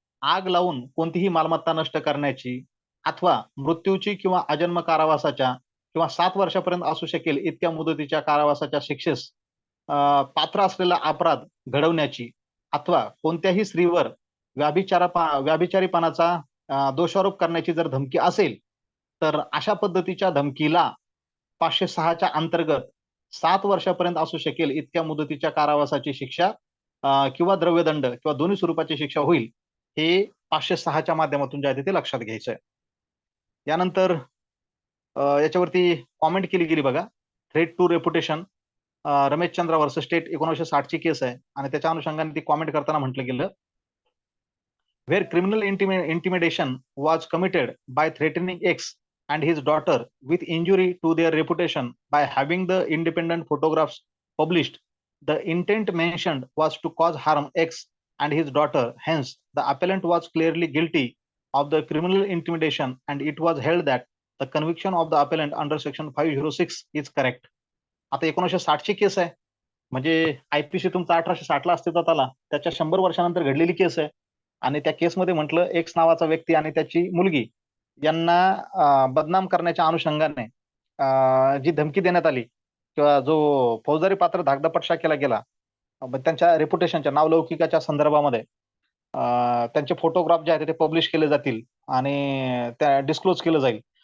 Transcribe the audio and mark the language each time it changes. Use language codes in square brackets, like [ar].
[mr] आग लावून कोणतीही मालमत्ता नष्ट करण्याची अथवा मृत्यूची किंवा अजन्म कारावासाच्या किंवा 7 वर्षापर्यंत असू शकेल इतक्या मुदतीच्या कारावासाच्या शिक्षेस पात्र असलेला अपराध घडवण्याची अथवा कोणत्याही स्त्रीवर व्याभिचारीपणाचा दोषारोप करण्याची जर धमकी असेल तर अशा पद्धतीच्या धमकीला 506च्या अंतर्गत 7 वर्षापर्यंत असू शकेल इतक्या मुदतीच्या कारावासाची शिक्षा किंवा द्रव्यदंड किंवा दोन्ही स्वरूपाची शिक्षा होईल, हे 506च्या माध्यमातून जे आहे ते लक्षात घ्यायचं आहे. यानंतर याच्यावरती कॉमेंट केली गेली बघा. [en] threat to reputation, [mr] Ramesh Chandra versus state 1960ची केस आहे आणि त्याच्या अनुषंगाने ती कॉमेंट करताना म्हटलं गेलं, [en] where criminal intimidation was committed by threatening X and his daughter with injury to their reputation by having the independent photographs published. The intent mentioned was to cause harm X and his daughter. Hence, the appellant was clearly guilty of the criminal intimidation, and it was held that the conviction of the appellant under section 506 is correct. [mr] आता 1960ची केस आहे, म्हणजे IPC तुमचा 1860ला अस्तित्वात आला, त्याच्या 100 वर्षानंतर घडलेली केस आहे. आणि त्या केसमध्ये म्हटलं एक्स नावाचा व्यक्ती आणि त्याची मुलगी यांना बदनाम करण्याच्या अनुषंगाने जी धमकी देण्यात आली किंवा जो फौजदारी पात्र धाकदपटशा केला गेला, त्यांच्या रेप्युटेशनच्या नावलौकिकाच्या संदर्भामध्ये त्यांचे फोटोग्राफ जे आहेत ते पब्लिश केले जातील आणि त्या डिस्क्लोज केलं जाईल.